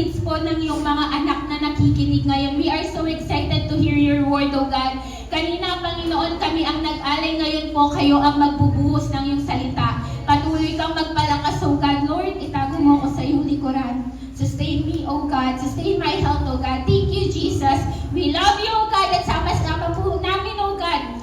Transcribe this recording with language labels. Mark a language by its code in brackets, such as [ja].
[tl] po ng iyong mga anak na nakikinig ngayon. [en] We are so excited to hear your word, O God. [tl] Kanina, Panginoon, kami ang nag-alay. Ngayon po, kayo ang magbubuhos ng iyong salita. Patuloy kang magpalakas, O God. Lord, itago mo ako sa iyong likuran. [en] Sustain me, O God. Sustain my health, O God. Thank you, Jesus. We love you, O God. [tl] At sama-sama po namin, O God.